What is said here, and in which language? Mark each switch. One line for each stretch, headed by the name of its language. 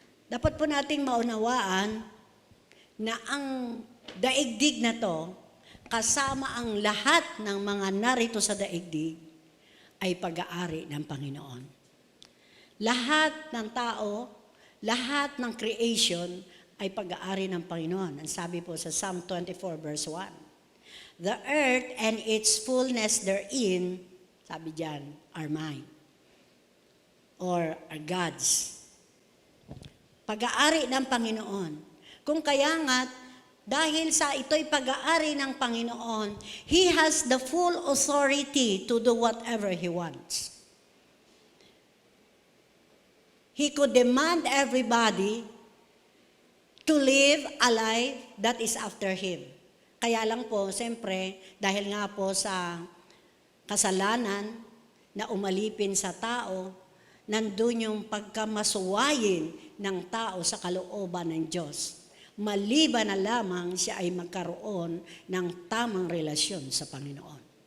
Filipino: Dapat po nating maunawaan na ang daigdig na to, kasama ang lahat ng mga narito sa daigdig, ay pag-aari ng Panginoon. Lahat ng tao, lahat ng creation ay pag-aari ng Panginoon. Ang sabi po sa Psalm 24 verse 1.
English: The earth and its fullness therein,
Filipino: sabi diyan,
English: are mine. Or are God's.
Filipino: Pag-aari ng Panginoon. Kung kaya nga, dahil sa ito'y pag-aari ng Panginoon,
English: He has the full authority to do whatever He wants. He could demand everybody to live a life that is after Him.
Filipino: Kaya lang po, siyempre, dahil nga po sa kasalanan na umalipin sa tao, nandun yung pagkamasuwayin ng tao sa kalooban ng Diyos. Maliban na lamang siya ay magkaroon ng tamang relasyon sa Panginoon.